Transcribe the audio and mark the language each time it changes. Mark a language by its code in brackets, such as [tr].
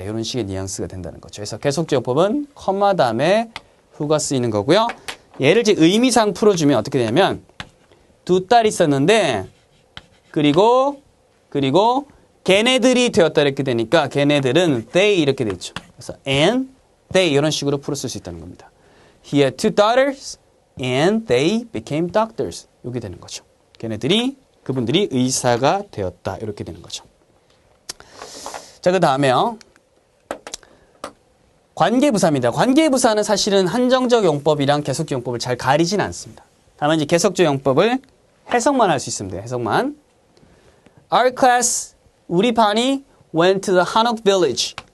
[ko] 이런 식의 뉘앙스가 된다는 거죠. 그래서 계속적 용법은 컴마 다음에 후가 쓰이는 거고요. 얘를 이제 의미상 풀어주면 어떻게 되냐면 두 딸이 있었는데 그리고 걔네들이 되었다 이렇게 되니까 걔네들은 they 이렇게 되죠. 그래서 and they 이런 식으로 풀었을 수 있다는 겁니다. [en] He had two daughters and they became doctors. [ko] 이렇게 되는 거죠. 그분들이 의사가 되었다 이렇게 되는 거죠. 자, 그 다음에요. 관계부사입니다. 관계부사는 사실은 한정적 용법이랑 계속적 용법을 잘 가리진 않습니다. 다만 이제 계속적 용법을 해석만 할 수 있습니다. 해석만. [en] Our class, [ko] 우리 반이 [en] went to the Hanok village.